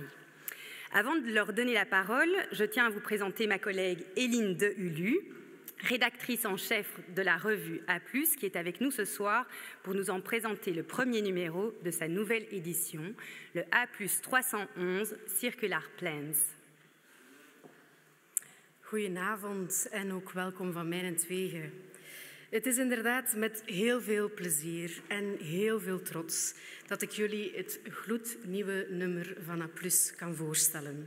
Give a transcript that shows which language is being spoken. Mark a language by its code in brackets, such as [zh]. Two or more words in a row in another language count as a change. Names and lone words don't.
[fr] Avant de leur donner la parole, je tiens à vous présenter ma collègue Hélène de Hulu, rédactrice en chef de la revue A+, qui est avec nous ce soir pour nous en présenter le premier numéro de sa nouvelle édition, le A+ 311 Circular Plans. [nl] Goedenavond en ook welkom van mijnentwege. Het is inderdaad met heel veel plezier en heel veel trots dat ik jullie het gloednieuwe nummer van A+ kan voorstellen.